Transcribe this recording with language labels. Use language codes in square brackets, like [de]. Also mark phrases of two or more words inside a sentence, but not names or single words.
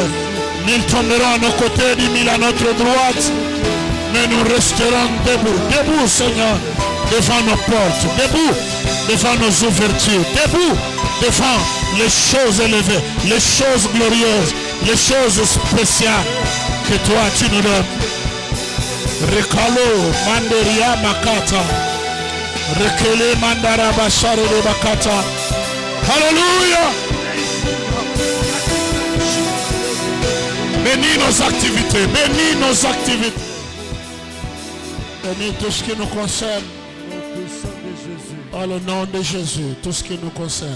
[fr] Ils tomberont à nos côtés, 10 000 à notre droite, mais nous resterons debout, Seigneur, devant nos portes, debout devant nos ouvertures, debout devant les choses élevées, les choses glorieuses, les choses spéciales que toi tu nous donnes. Rekalo manderia makata, rekele mandara bashare de bakata. Hallelujah. Bénis nos activités, bénis nos activités. Bénis tout ce qui nous concerne. Par le nom de Jésus, tout ce qui nous concerne.